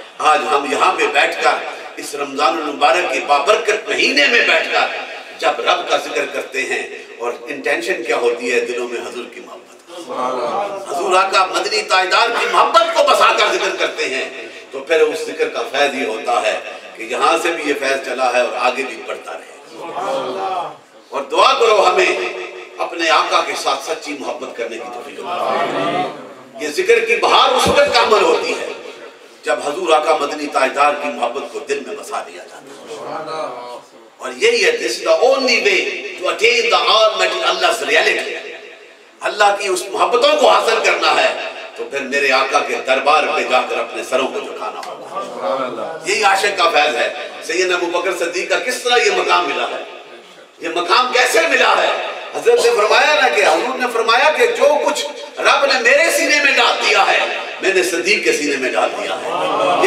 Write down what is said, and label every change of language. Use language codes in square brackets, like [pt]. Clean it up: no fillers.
[ur] آج ہم یہاں پہ بیٹھ کر اس رمضان المبارک کے بابرکت مہینے میں بیٹھ کر جب رب کا ذکر کرتے ہیں, اور انٹینشن کیا ہوتی ہے دلوں میں حضور کی محبت, حضور آقا مدنی تاجدار کی محبت کو بسا کر ذکر کرتے ہیں, تو پھر اس ذکر کا فیض یہ ہوتا ہے کہ یہاں سے بھی یہ فیض چلا ہے اور آگے بھی بڑھتا رہے. اور دعا کرو ہمیں اپنے آقا کے ساتھ سچی محبت کرنے کی توفیق عطا. یہ ذکر کی بہار اس وقت کا عمل ہوتی ہے جب حضور آقا مدنی تاجدار کی محبت کو دل میں بسا دیا جاتا ہے. اور یہی ہے, [en] this is the only way to attain the Almighty Allah's reality. [ur] اللہ کی اس محبتوں کو حاصل کرنا ہے تو پھر میرے آقا کے دربار پہ جا کر اپنے سروں کو جھکانا ہوگا. یہی عاشق کا فیض ہے. سیدنا ابوبکر صدیق کا کس طرح یہ مقام ملا ہے, یہ مقام کیسے ملا ہے. حضرت نے فرمایا نا کہ حضور نے فرمایا کہ جو کچھ رب نے میرے سینے میں ڈال دیا ہے میں نے صدیق کے سینے میں ڈال دیا ہے.